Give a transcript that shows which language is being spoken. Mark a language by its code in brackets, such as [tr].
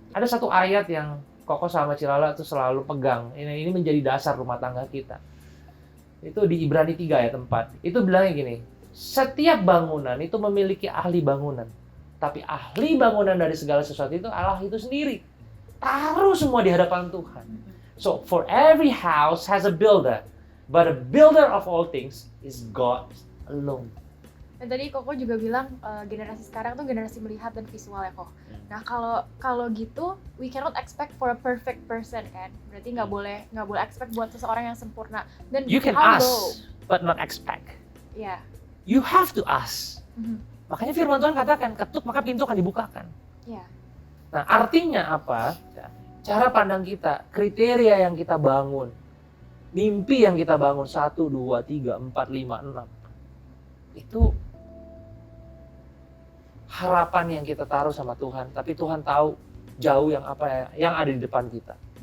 [id] Ada satu ayat yang Koko sama Cilala tuh selalu pegang. Ini menjadi dasar rumah tangga kita. Itu di Ibrani 3 ayat 4. Itu bilangnya gini, setiap bangunan itu memiliki ahli bangunan. Tapi ahli bangunan dari segala sesuatu itu Allah itu sendiri. Taruh semua di hadapan Tuhan. [en] So, for every house has a builder. But a builder of all things is God alone. [id] Dan tadi Koko juga bilang generasi sekarang tuh generasi melihat dan visual ya Kok. [en] Nah kalau gitu we cannot expect for a perfect person kan. [id] Berarti nggak boleh expect buat seseorang yang sempurna. Dan [en] you can ask but not expect. Yeah. You have to ask. [id] Makanya firman Tuhan katakan ketuk maka pintu akan dibukakan. [en] Yeah. [id] Nah artinya apa? Cara pandang kita, kriteria yang kita bangun, mimpi yang kita bangun 1, 2, 3, 4, 5, 6 itu harapan yang kita taruh sama Tuhan, tapi Tuhan tahu jauh yang ada di depan kita.